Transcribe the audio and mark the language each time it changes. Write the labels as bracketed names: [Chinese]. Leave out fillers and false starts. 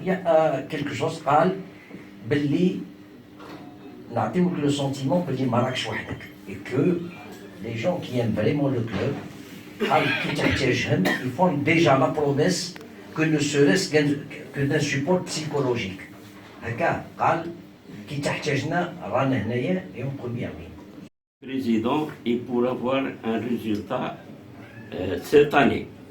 [French] Il y a quelque chose belli [Arabic] نعطيوك [French] le sentiment [Arabic] بلي ما راكش وحدك [French] et que les gens qui aiment vraiment le club [Arabic] كي تحتاجهم [French] ils font déjà la promesse que ne serait-ce que d'un support psychologique. [Arabic] هكا قال كي تحتاجنا رانا هنايا [French] et en première ligne. Président et pour avoir un résultat cette année.